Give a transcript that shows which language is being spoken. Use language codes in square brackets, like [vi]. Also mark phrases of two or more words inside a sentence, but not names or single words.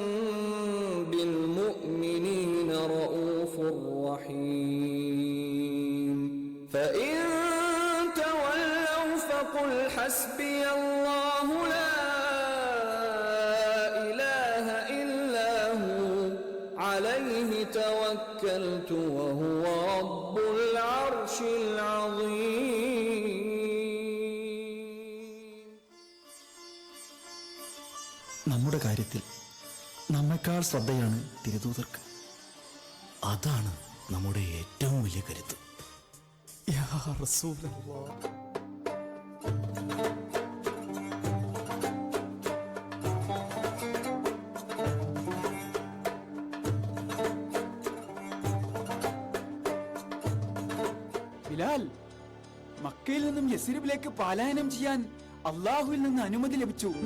[ar] بالمؤمنين رؤوف رحيم فإن تولوا فقل حسبي الله لا إله إلا هو عليه توكلت وهو رب العرش العظيم. [ml] നമ്മുടെ കാര്യത്തിൽ നമ്മെക്കാൾ ശ്രദ്ധയാണ് തിരുദൂതർക്ക്. അതാണ് നമ്മുടെ ഏറ്റവും വലിയ കരുത്ത്. [ar] يا رسول الله, [ml] ബിലാൽ, മക്കയിൽ നിന്നും യസ്രിബിലേക്ക് പലായനം ചെയ്യാൻ അള്ളാഹുവിൽ നിന്ന് അനുമതി ലഭിച്ചു.